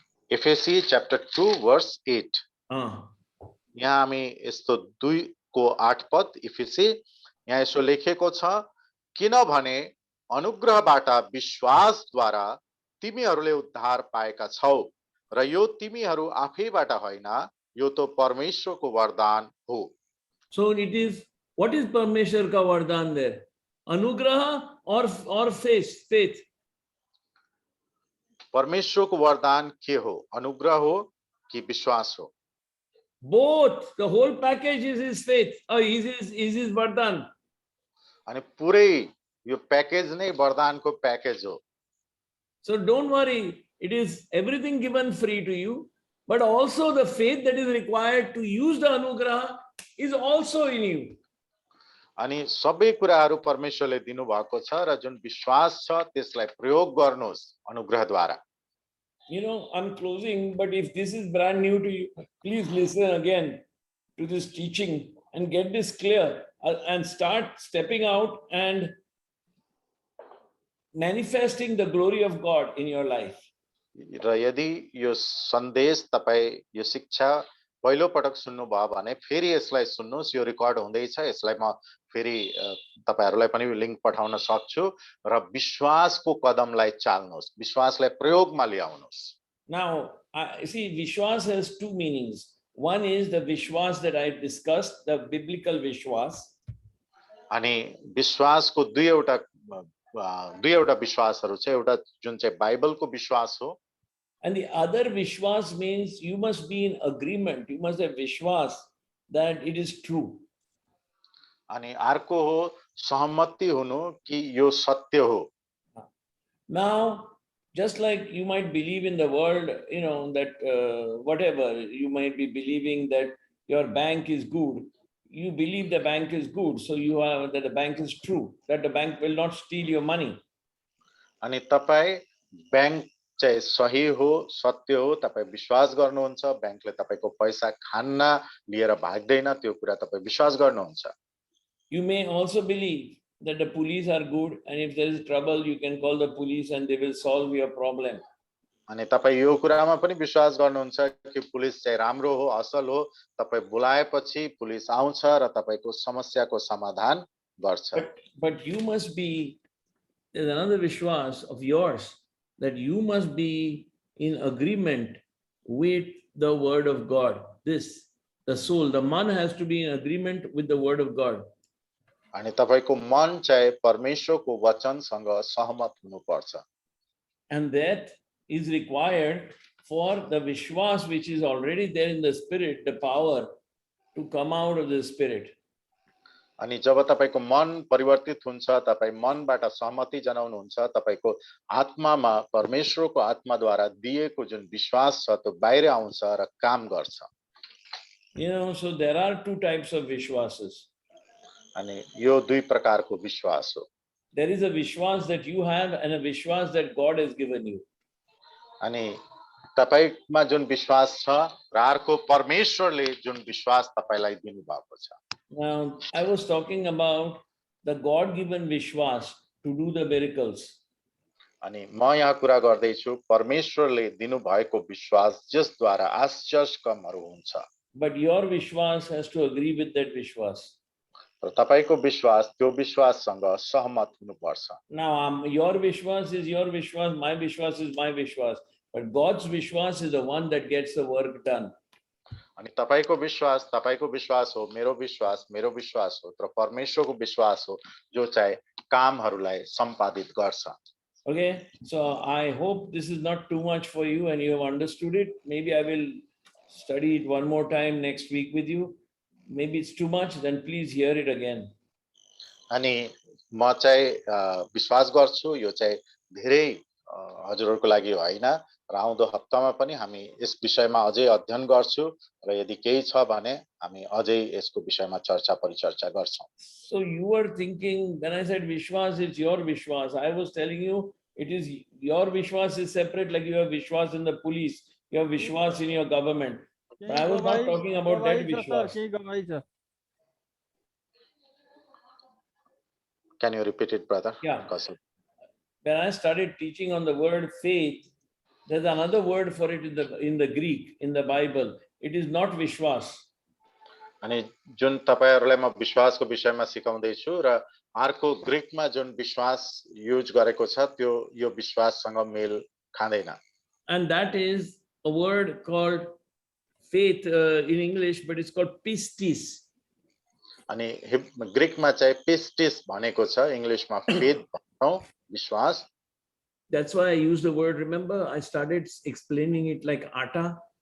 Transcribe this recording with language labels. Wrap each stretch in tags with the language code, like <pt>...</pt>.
<en>FAC chapter 2 verse 8.</en> <ne>यहाँ हामी यस्तो 2 को 8 पद एफएसी यहाँ यसो लेखेको छ, किनभने अनुग्रहबाट विश्वासद्वारा तिमीहरूले उद्धार पाएका छौ र यो तिमीहरू आफैबाट होइन, यो तो परमेश्वरको वरदान हो।</ne> <en>So it is, what is</en> <hi>Parmeshwar ka vardhan</hi> <en>there? Anugraha or faith?</en> <ne>परमेश्वरको वरदान के हो? अनुग्रह हो कि विश्वास हो?</ne> <en>Both. The whole package is his faith. Is his vardhan.</en> <ne>अनि पुरै यो प्याकेज नै वरदानको प्याकेज हो।</ne> <en>So don't worry, it is everything given free to you, but also the faith that is required to use the anugraha is also in you.</en> <ne>अनि सबै कुराहरू परमेश्वरले दिनु भएको छ र जुन विश्वास छ त्यसलाई प्रयोग गर्नुहोस् अनुग्रहद्वारा।</ne> <en>You know, I'm closing, but if this is brand new to you, please listen again to this teaching and get this clear and start stepping out and manifesting the glory of God in your life.</en> <ne>र यदि यो सन्देश तपाई यो शिक्षा पहिलो पटक सुन्नु भयो भने फेरि यसलाई सुन्नुस्, यो रेकर्ड हुँदैछ, यसलाई म फेरि तपाईहरुलाई पनि लिंक पठाउन सक्छु र विश्वासको कदमलाई चाल्नुस्, विश्वासलाई प्रयोगमा ल्याउनुस्।</ne> <en>Now, see, Vishwas has two meanings. One is the Vishwas that I discussed, the biblical Vishwas.</en> <ne>अनि विश्वासको दुईवटा विश्वासहरु छ, एउटा जुन चाहिँ बाइबलको विश्वास हो।</ne> <en>And the other Vishwas means you must be in agreement, you must have Vishwas that it is true.</en> <ne>अनि अर्को हो सहमति हुनु कि यो सत्य हो।</ne> <en>Now, just like you might believe in the world, you know, that whatever, you might be believing that your bank is good. You believe the bank is good, so you are that the bank is true, that the bank will not steal your money.</en> <ne>अनि तपाई bank चाहिँ सही हो, सत्य हो, तपाई विश्वास गर्नुहुन्छ, बैंकले तपाईको पैसा खान्न लिएर भाग्दैन, त्यो कुरा तपाई विश्वास गर्नुहुन्छ।</ne> <en>You may also believe that the police are good, and if there is trouble, you can call the police and they will solve your problem.</en> <ne>अनि तपाई यो कुरामा पनि विश्वास गर्नुहुन्छ कि पुलिस चाहिँ राम्रो हो, असल हो, तपाई बोलाएपछि पुलिस आउँछ र तपाईको समस्याको समाधान गर्छ।</ne> <en>But you must be, there's another Vishwas of yours, that you must be in agreement with the word of God. This, the soul, the man has to be in agreement with the word of God.</en> <ne>अनि तपाईको मन चाहिँ परमेश्वरको वचनसँग सहमत हुनुपर्छ।</ne> <en>And that is required for the Vishwas which is already there in the spirit, the power to come out of the spirit.</en> <ne>अनि जब तपाईको मन परिवर्तित हुन्छ, तपाई मनबाट सहमति जनाउनुहुन्छ, तपाईको आत्मामा परमेश्वरको आत्माद्वारा दिएको जुन विश्वास छ त्यो बाहिर आउँछ र काम गर्छ।</ne> <en>You know, so there are two types of Vishwasas.</en> <ne>अनि यो दुई प्रकारको विश्वास हो।</ne> <en>There is a Vishwas that you have and a Vishwas that God has given you.</en> <ne>अनि तपाईमा जुन विश्वास छ र अर्को परमेश्वरले जुन विश्वास तपाईलाई दिनुभएको छ।</ne> <en>Now, I was talking about the God-given Vishwas to do the miracles.</en> <ne>अनि म यहाँ कुरा गर्दै छु परमेश्वरले दिनुभएको विश्वास जसद्वारा आश्चर्य कामहरू हुन्छ।</ne> <en>But your Vishwas has to agree with that Vishwas.</en> <ne>र तपाईको विश्वास त्यो विश्वाससँग सहमत हुनुपर्छ।</ne> <en>Now, your Vishwas is your Vishwas, my Vishwas is my Vishwas. But God's Vishwas is the one that gets the work done.</en> <ne>अनि तपाईको विश्वास हो, मेरो विश्वास हो, तर परमेश्वरको विश्वास हो जो चाहिँ कामहरूलाई सम्पादित गर्छ।</ne> <en>Okay, so I hope this is not too much for you and you have understood it. Maybe I will study it one more time next week with you. Maybe it's too much, then please hear it again.</en> <ne>अनि म चाहिँ विश्वास गर्छु यो चाहिँ धेरै हजुरहरुको लागि होइन र आउँदो हप्तामा पनि हामी यस विषयमा अझै अध्ययन गर्छु र यदि केही छ भने हामी अझै यसको विषयमा चर्चा परिचर्चा गर्छौं।</ne> <en>So you were thinking when I said Vishwas, it's your Vishwas. I was telling you it is your Vishwas is separate, like you have Vishwas in the police, you have Vishwas in your government. But I was not talking about that Vishwas. Can you repeat it, brother? Yeah. When I started teaching on the word faith, there's another word for it in the Greek, in the Bible. It is not Vishwas.</en> <ne>अनि जुन तपाईहरुलाई म विश्वासको विषयमा सिकाउँदै छु र अर्को ग्रीकमा जुन विश्वास युज गरेको छ त्यो यो विश्वाससँग मेल खाँदैन।</ne> <en>And that is a word called faith in English, but it's called pistis.</en> <ne>अनि ग्रीकमा चाहिँ पिस्टिस भनेको छ, इंग्लिशमा फेथ भन्छौं विश्वास।</ne> <en>That's why I used the word, remember I started explaining it like atta.</en>